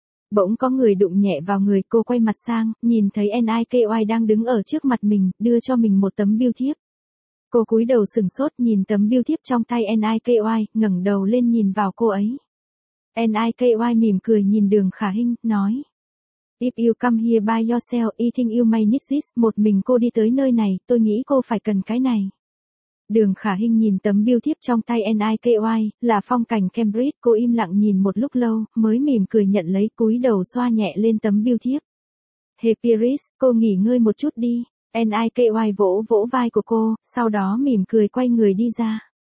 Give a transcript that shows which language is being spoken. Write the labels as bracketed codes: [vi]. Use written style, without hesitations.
[vi] Bỗng có người đụng nhẹ vào người cô, quay mặt sang, nhìn thấy Niky đang đứng ở trước mặt mình, đưa cho mình một tấm bưu thiếp. Cô cúi đầu sửng sốt nhìn tấm bưu thiếp trong tay Niky, ngẩng đầu lên nhìn vào cô ấy. Niky mỉm cười nhìn Đường Khả Hinh, nói. [en] If you come here by yourself, I think you may need this. [vi] Một mình cô đi tới nơi này, tôi nghĩ cô phải cần cái này. Đường Khả Hinh nhìn tấm bưu thiếp trong tay Niky, là phong cảnh Cambridge. Cô im lặng nhìn một lúc lâu, mới mỉm cười nhận lấy, cúi đầu xoa nhẹ lên tấm bưu thiếp. Hey Paris, cô nghỉ ngơi một chút đi. Niky vỗ vai của cô, sau đó mỉm cười quay người đi ra.